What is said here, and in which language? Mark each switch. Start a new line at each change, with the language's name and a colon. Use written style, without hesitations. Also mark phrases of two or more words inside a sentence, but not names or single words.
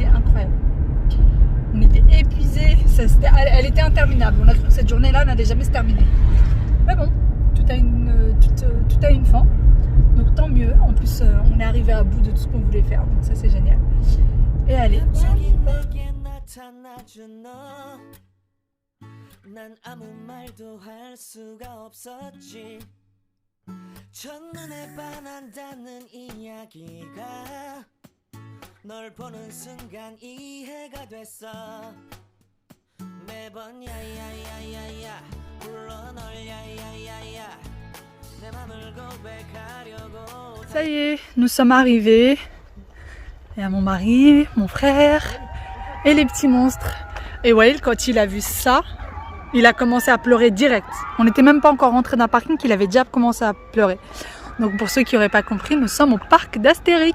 French: incroyable. On était épuisés, elle était interminable. On a cru que cette journée-là n'allait jamais se terminer. Mais bon, tout a une fin. Donc tant mieux. En plus, on est arrivé à bout de tout ce qu'on voulait faire. Donc ça, c'est génial. Et allez.
Korean: 난 아무 말도 할 수가 없었지. 첫눈에 반한다는 이야기가 널 보는 순간 이해가 됐어. 매번 야야야야야 불러 널 야야야야 내 맘을 고백하려고.
French: Ça y est, nous sommes arrivés. Il y a mon mari, mon frère et les petits monstres. Et Wael, quand il a vu ça, il a commencé à pleurer direct. On n'était même pas encore rentré dans le parking qu'il avait déjà commencé à pleurer. Donc pour ceux qui n'auraient pas compris, nous sommes au parc d'Astérix.